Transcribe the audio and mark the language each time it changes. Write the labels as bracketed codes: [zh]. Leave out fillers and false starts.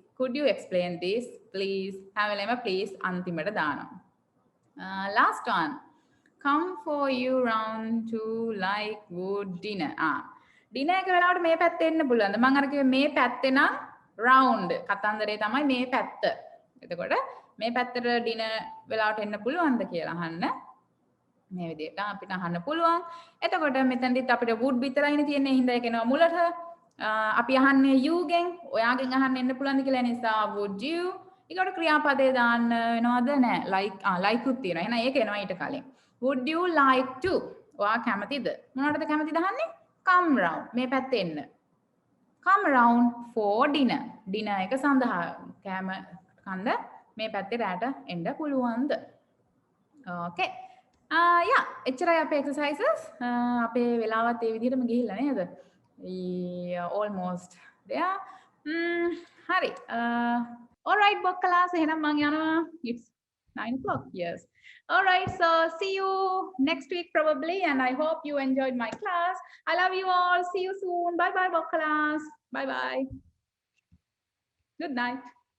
[en] Could you explain this please? [si] හැම වෙලේම please අන්තිමට දානවා. [en] Last one. Come for you round to like good dinner. [si] dinner එක වෙලාවට මේ පැත්තේ එන්න පුළුවන්ද? මම අර කිව්වේ මේ පැත්තේ නම් round කතන්දරේ තමයි මේ පැත්ත. එතකොට මේ පැත්තට dinner වෙලාවට එන්න පුළුවන්ද කියලා අහන්න. මේ විදිහට අපිට අහන්න පුළුවන්. එතකොට මෙතනදිත් අපිට would විතරයිනේ තියෙන්නේ. හින්දා ඒක එනවා මුලට. අපි අහන්නේ you ගෙන්. ඔයාගෙන් අහන්න එන්න පුළුවන්ද කියලා නිසා would you. ඊකට ක්‍රියාපදේ දාන්න වෙනවද? නෑ. like උත් තියෙනවා. එහෙනම් ඒක එනවා ඊට කලින්. [en] Would you like to? [si] ඔයා කැමතිද? මොනවටද කැමතිද අහන්නේ? [en] Come round. [si] මේ පැත්තේ එන්න. [en] Come round for dinner. [si] dinner එක සඳහා කෑම කන්න මේ පැත්තේ රැට එන්න පුළුවන්ද? Okay. Yeah, එච්චරයි අපේ exercises. අපේ වෙලාවත් ඒ විදිහටම ගිහිල්ලා නේද? [en] Almost there. හරි. All right, [si] බොක්කලාස් එහෙනම් මං යනවා. [en] It's 9 o'clock. Yes. All right, so see you next week probably, and I hope you enjoyed my class. I love you all. See you soon. Bye bye, Bokkalas. Bye bye. Good night.